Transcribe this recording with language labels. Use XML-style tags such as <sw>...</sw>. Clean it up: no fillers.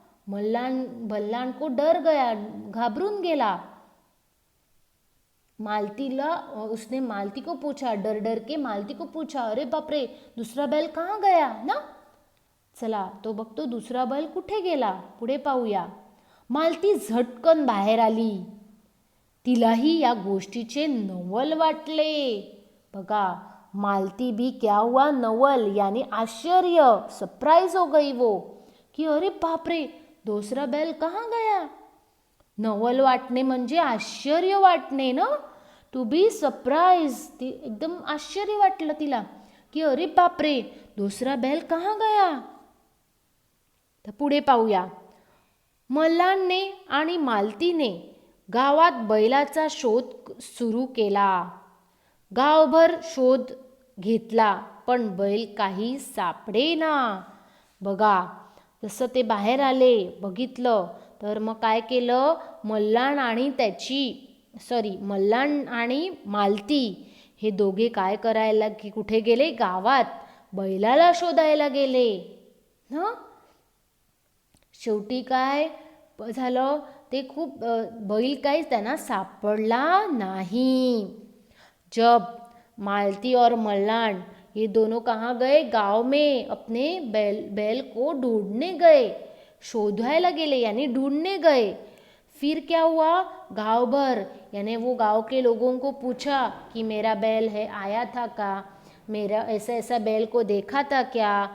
<hi>मल्लान को डर गया,</hi> <mr>घाबरून गेला।</mr> <hi>उसने मालती को पूछा, डर डर के मालती को पूछा, अरे बापरे, दूसरा बैल कहाँ गया ना।</hi> <mr>चला तो बघतो दूसरा बैल कुठे गेला, पुढे पाहूया। मालती झटकन बाहेर आली। तिलाही या गोष्टीचे नवल वाटले।</mr> <hi>बघा, मालती भी क्या हुआ? नवल यानी आश्चर्य, सरप्राइज हो गई वो कि अरे बापरे, दूसरा बैल कहाँ गया?</hi> <mr>नवल वाटणे म्हणजे आश्चर्य वाटणे ना,</mr> <en>To be surprise.</en> <mr>ती एकदम आश्चर्य वाटलं तिला की अरे बापरे,</mr> <hi>दूसरा बैल कहाँ गया?</hi> <mr>तर पुढे पाहूया। मल्लाने आणि मालतीने गावात बैलाचा शोध सुरू केला। गावभर शोध घेतला पण बैल काही सापडेना। बघा, जसं ते बाहेर आले, बघितलं तर मग काय केलं? मल्लान आणि मालती हे दोघे काय करायला की कुठे गेले? गावात बैलाला शोधायला गेले ना। शेवटी काय झालं? ते खूप बैल काही त्यांना सापडला नाही।</mr> <hi>जब मालती और मल्लान ये दोनों कहाँ गए? गांव में अपने बैल को ढूंढने गए,</hi> <mr>शोधायला गेले</mr> <hi>यानी ढूंढने गए। फिर क्या हुआ? गांव भर, यानी वो गांव के लोगों को पूछा कि मेरा बैल है आया था का, मेरा ऐसा ऐसा बैल को देखा था क्या.</hi>